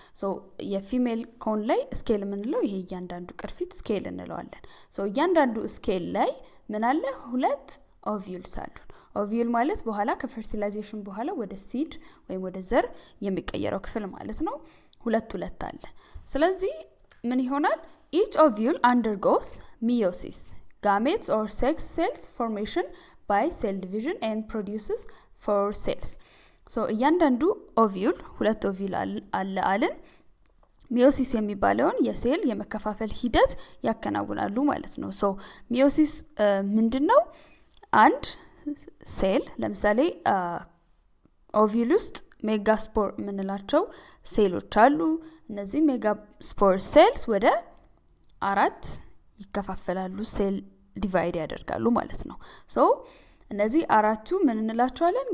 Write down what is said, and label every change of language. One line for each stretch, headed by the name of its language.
Amharic: so የፊሜል ኮን ላይ ስኬል ምንለው ይሄ እያንዳንዱ ቅርፊት ስኬል እንለዋለን። so እያንዳንዱ ስኬል ላይ ምን አለ? ሁለት ኦቪዩልስ አሉ። ኦቪዩል ማለት በኋላ ከፈርቲላይዜሽን በኋላ ወደ ሲድ ወይም ወደ ዘር የሚቀየረው ክፍል ማለት ነው። ሁለት አለ። ስለዚህ ምን ይሆናል?
English: each ovule undergoes meiosis gametes or sex cells formation by cell division and produces 4 cells.
Amharic: So እያንዳንዱ ኦቪዩል ሁለት ኦቪዩል አለን ሚዮሲስ የሚባለውን የሴል የመከፋፈል ሂደት ያከናውናሉ ማለት ነው። ሶ ሚዮሲስ ምንድነው? አንድ ሴል ለምሳሌ ኦቪዩል ውስጥ ሜጋስፖር ምንላቸው ሴሎች አሉ። እነዚህ ሜጋስፖር ሴልስ ወደ 4 ይከፋፈላሉ፣ ሴል ዲቫይድ ያደርጋሉ ማለት ነው። ሶ እነዚህ አራቱ ምን እንላቸዋለን?